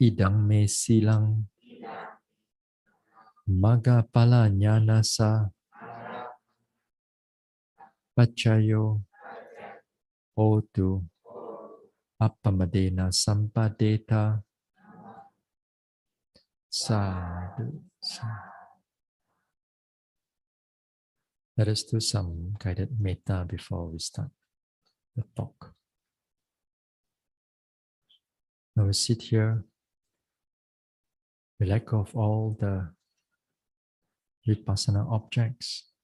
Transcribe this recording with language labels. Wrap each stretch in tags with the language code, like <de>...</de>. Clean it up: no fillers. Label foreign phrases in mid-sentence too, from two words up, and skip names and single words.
<pi>idang me silang maga pala jnana sa pachayo hotu appamadena sampadeta sadhu.</pi> <en>Let us do some guided metta before we start the talk. Now we sit here, we let go of all the vipassana objects.</en>